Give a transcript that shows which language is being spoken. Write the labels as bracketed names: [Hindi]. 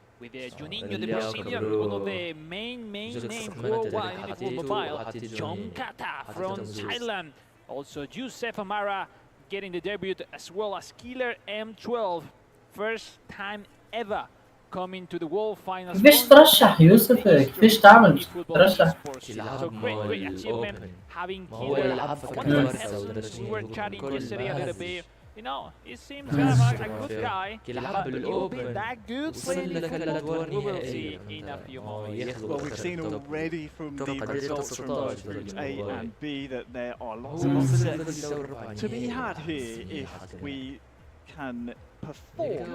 [English] with Juninho, the Brazilian, one of the main names worldwide in the global mobile. Chonkata from Thailand. Also Youssef Amara getting the debut, as well as Killer M12. First time ever coming to the world finals. [Arabic] كيفاش ترشح يوسف؟ كيفاش تعمل ترشح؟ [English] So great achievement having Killer. We were chatting yesterday a little bit. You know, it seems kind of a good guy, but will be that good playing football? We will see in a few moments. Well, we've seen already from the results from both groups A and B that there are lots of upsets to be had here if we can perform.